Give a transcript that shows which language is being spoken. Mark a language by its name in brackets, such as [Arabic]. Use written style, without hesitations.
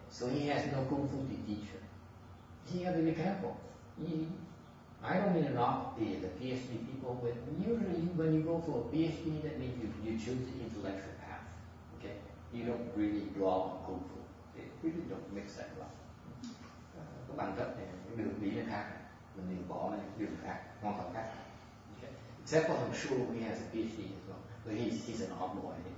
[English] So he has no kung fu to teach her. You have to be careful. I don't mean to knock the PhD people, but usually when you go for a PhD, that means you choose the intellectual path. Okay? You don't really draw on kung fu. It really don't mix that well. [Vietnamese] Cái bằng cấp này, cái đường đi nó khác, mình đừng bỏ cái đường khác, hoàn toàn khác. [English] Okay. Except for I'm sure he has a PhD as well, but he's an odd boy.